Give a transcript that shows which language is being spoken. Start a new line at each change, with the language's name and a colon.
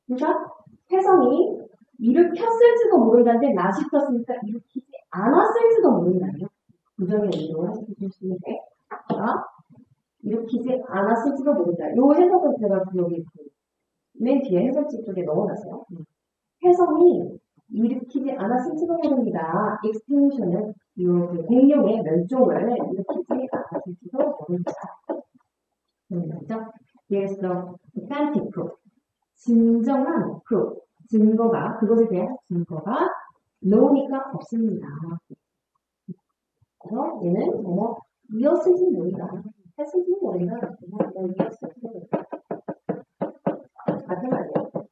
Korean: 그러니까 혜성이 일으켰을지도 모른다는데 낫이 떴으니까 일으키지 않았을지도 모른다는 부정의 의도를 해주시는데 일으키지 않았을지도 모른다. 요 해석은 제가 여기 맨 뒤에 해설지 쪽에 넣어놨어요. 혜성이 일으키지 않았을지도 모릅니다. extinction은 이 공룡의 멸종을 일으키지 않았을지도 모릅니다. 그렇죠?
English: Here's the authentic proof.
Korean: 진정한 proof. 증거가, 그것에 대한 증거가 no니까 없습니다. 그래서 얘는 뭐 이었을지 모른다. 했을지 모른다. 뭐 이었을지 모른다. 같은 말이에요.